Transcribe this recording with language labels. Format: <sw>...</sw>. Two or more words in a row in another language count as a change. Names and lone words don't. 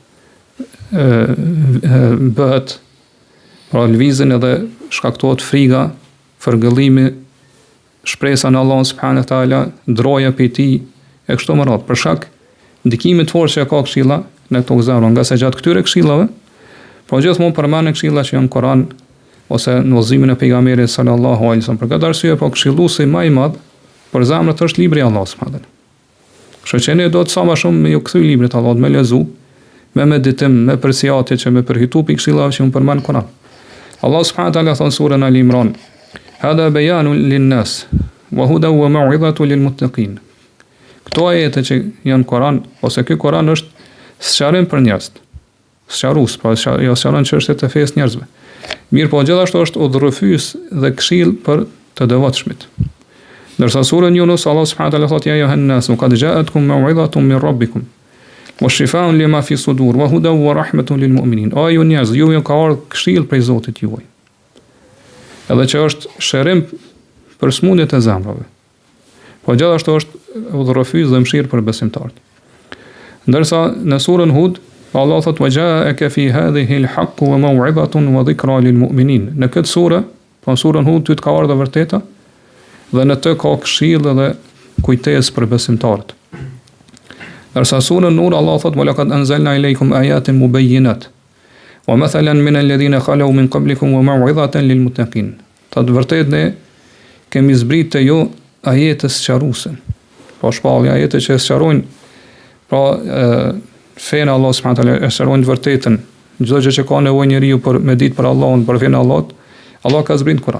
<sq>bëhet, pra lvizin edhe shkaktohet friga, fërgëllimi, shpresa në Allah</sq> <ar>سبحانه وتعالى,</ar> <sq>droja prej tij e kështu me radhë, për shkak ndikimit të fortë që ka këshilla në këto zemra, nga se gjatë këtyre këshillave, po gjithmonë përmenden këshilla që janë në Kur'an ose në udhëzimin e pejgamberit</sq> <ar>صلى الله عليه وسلم.</ar> <sq>Për këtë arsye, po këshilluesi më i madh për zemrat është libri i Allahut</sq> <ar>سبحانه وتعالى.</ar> <sq>Kështu që ne do të sa më shumë me ju kthy librit të Allahut, me lezu, me meditim, me përsiatje që me përfitu pikë këshillave që përmend Kur'an.</sq> <ar>الله سبحانه وتعالى</ar> <sq>thon surën</sq> <ar>Al Imran: "هذا بيان للناس وهدى وموعظة للمتقين."</ar> <sq>Këto ajete që janë Kur'an, ose ky Kur'an është sqarim për njerëz. Sqarues, po jo sqaron çështjet e fesë njerëzve. Mirë, po gjithashtu është udhërrëfys dhe këshill për të devotshmit. Ndërsa surën Yunus, Allah</sq> <ar>سبحانه وتعالى</ar> <sq>thotë:</sq> <ar>"يا أيها الناس قد جاءتكم موعظة من ربكم وشفاء لما في الصدور وهدى ورحمة للمؤمنين."</ar> <sq>O ju njerëz, ju ka ardhur këshill prej Zotit juaj. Edhe që është shërim për smundjet e zemrave. Po gjithashtu është udhërrëfys dhe mëshirë për besimtarët. Ndërsa në surën Hud, Allah thotë:</sq> <ar>"وجاءك في هذه الحق وموعظة وذكرى للمؤمنين."</ar> <sq>Në këtë sure, po surën Hud, ty të ka ardhur vërteta dhe në të ka këshill dhe kujtesë për besimtarët. Ndërsa surën Nur, Allah thotë:</sq> <ar>"ولقد أنزلنا إليكم آيات مبينات ومثلا من الذين خلوا من قبلكم وموعظة للمتقين."</ar> <sq>Të vërtetë ne kemi zbritë te ju ajete sqaruese. Po shpallja ajete që sqarojnë, pra fenë Allah</sq> <ar>سبحانه وتعالى,</ar> <sq>sqarojnë vërtetën. Çdo gjë që ka nevojë njeriu për me ditë për Allahun, për fenë Allahut, Allah ka zbritur Kur'an.</sq>